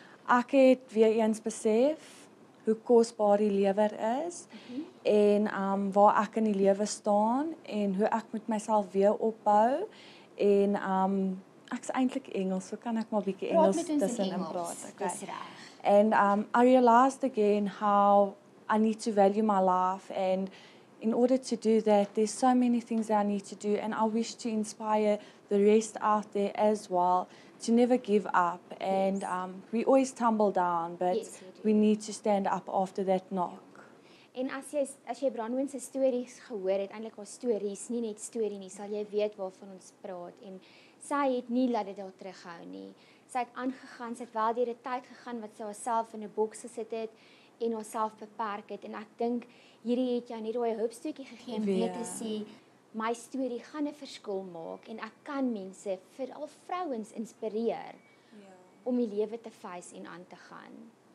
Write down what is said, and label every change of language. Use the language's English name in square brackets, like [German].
[Afrikaans] Ek het weer eens besef hoe kosbaar die lewe is en waar ek in die lewe staan en hoe ek met myself weer opbou en ek's eintlik Engels, so kan ek maar 'n bietjie Engels tussenin praat. Dis reg. [English] And I realized again how I need to value my life, and in order to do that, there's so many things that I need to do, and I wish to inspire the rest out there as well to never give up. And we always tumble down, but Yes, we need to stand up after that knock. [Afrikaans] En as jy Bronwyn se stories gehoor het, eintlik haar stories, nie net storie nie, sal jy weet waarvan ons praat. En sy het nie laat dit daar terughou nie. Sy het aangegaan, sy het wel deur 'n tyd gegaan wat sy haarself in 'n boks gesit het en haarself beperk het. En ek dink hierdie het jou net daai hulpstootjie gegee om weer te sê, my storie gaan 'n verskil maak en ek kan mense, veral vrouens, inspireer om die lewe te face en aan te gaan.